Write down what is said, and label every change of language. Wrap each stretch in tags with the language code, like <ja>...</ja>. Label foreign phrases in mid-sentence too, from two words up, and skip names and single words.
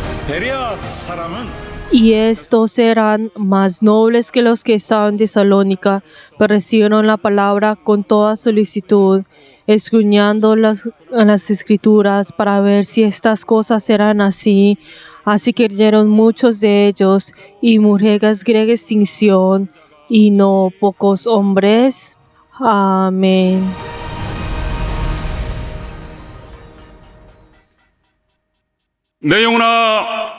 <ko>베레아 사람은</ko> <es>Y estos eran más nobles que los que estaban en Tesalónica, pero recibieron la palabra con toda solicitud, escudriñando las escrituras para ver si estas cosas eran así. Así que creyeron muchos de ellos, y mujeres gran extinción, y no pocos hombres. Amén.</es> <ko>내 영혼아</ko>